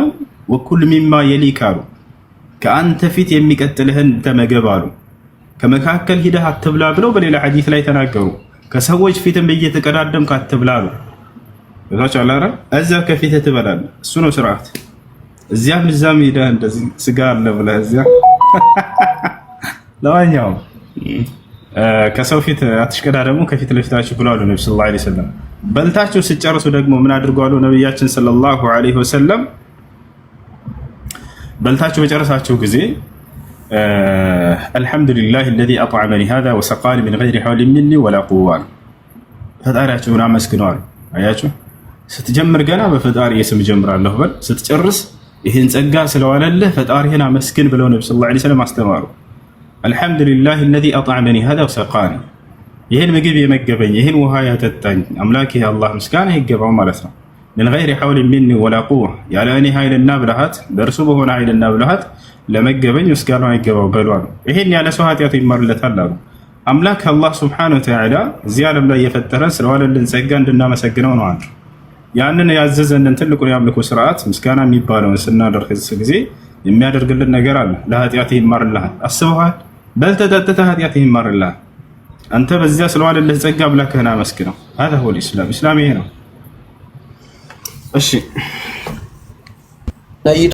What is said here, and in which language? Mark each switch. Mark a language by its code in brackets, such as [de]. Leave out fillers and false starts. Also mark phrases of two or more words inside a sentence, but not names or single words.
[ar] وكل مما يليك [am] አሉ። ከአንተ ፊት የሚቀጥልህን ተመገብ አሉ። ከመካከል ሂደህ አትብላ ብለው በሌላ ሐዲስ ላይ ተናገሩ። ከሰዎች ፊትም እየተቀዳደምክ አትብላ አሉ። እዛው አላረ እዛ ከፊት ትበላለህ። እሱ ነው ስርዓት። እዚያም እዛም ሄደህ እንደዚህ ስጋ አለ ብለህ እዚያ ለማንኛውም ከሰው ፊት አትሽቀዳደሙ፣ ከፊት ለፊታችሁ ብለው አሉ ነብዩ [ar] صلى الله عليه وسلم። [am] በልታችሁ ስጨርሱ ደግሞ ምን አድርጓሉ ነብያችን [ar] صلى الله عليه وسلم? [am] በልታችሁ በጨረሳችሁ ጊዜ አልሐምዱሊላህ [ar] الذي أطعمني هذا وسقاني من غير حول مني ولا قوة። [am] ፈጣሪያችሁን አመስግነዋል። አያችሁ፣ ስትጀምር ገና በፈጣሪ ስም ጀምራለሁ በል፣ ስትጨርስ ይህን ጸጋ ስለዋለልህ ፈጣሪህን አመስግን ብለው ነብዩ [ar] صلى الله عليه وسلم [am] አስተማሩ። አልሐምዱሊላህ [ar] الذي أطعمني هذا وسقاني፣ [am] ይህን ምግብ የመገበኝ ይህን ውሃ ያጠጣኝ አምላኬ አላህ ምስጋና ይገባው ማለት ነው። [ar] من غير حول مني ولا قوة፣ [am] ያለ እኔ ኃይልና ብልሃት በእርሱ በሆነ ኃይልና ብልሃት ለመገበኝ ምስጋና ይገባው በሉ አሉ። ይሄን ያለ ሰው ኃጢአቱ ይማርለታል አሉ። አምላክ አላህ [ar] سبحانه وتعالى [am] እዚህ ዓለም ላይ የፈጠረን ስለዋለልን ጸጋ እንድናመሰግነው ነው አሉ። ያንን ያዘዘንን ትልቁን የአምልኮ ስርዓት ምስጋና የሚባለውን ስናደርግ ጊዜ የሚያደርግልን ነገር አለ። ለኃጢአት ይማርልሃል። አስበዋል? በልተህ ጠጥተህ ኃጢአት ይማርልሃል። አንተ በዚያ ስለዋለልህ ጸጋ አምላክህን አመስግነው። [ar] هذا هو الإسلام። [am] ኢስላም ይሄ ነው። እሺ